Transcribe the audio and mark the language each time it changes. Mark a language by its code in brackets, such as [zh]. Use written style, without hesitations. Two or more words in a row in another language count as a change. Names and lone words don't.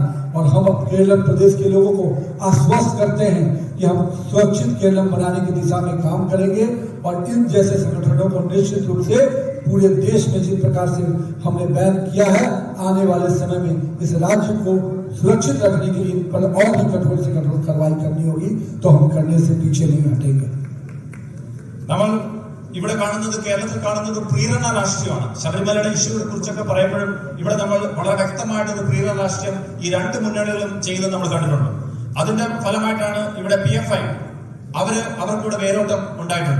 [hi] और हम अब केरल प्रदेश के लोगों को आश्वस्त करते हैं कि हम सुरक्षित केरल बनाने की दिशा में काम करेंगे और इन जैसे संगठनों को निश्चित रूप से पूरे देश में जिस प्रकार से हमने बैन किया है, आने वाले समय में इस राज्य को सुरक्षित रखने के लिए इन पर और भी कठोर से कठोर कार्रवाई करनी होगी, तो हम करने से पीछे नहीं हटेंगे। [ml] നമ്മൾ ഇവിടെ കാണുന്നത്, കേരളത്തിൽ കാണുന്നത് ഒരു പ്രീരണ രാഷ്ട്രീയമാണ്. ശബരിമലയുടെ ഇഷ്യൂവിനെ കുറിച്ചൊക്കെ പറയുമ്പോഴും ഇവിടെ നമ്മൾ വളരെ വ്യക്തമായിട്ട് ഒരു പ്രീരണ രാഷ്ട്രീയം ഈ 2 മുന്നണികളിലും ചെയ്യുന്നത് നമ്മൾ കണ്ടിട്ടുണ്ട്. അതിന്റെ ഫലമായിട്ടാണ് ഇവിടെ PFI അവർക്കിവിടെ വേരോട്ടം ഉണ്ടായിട്ടുണ്ട്.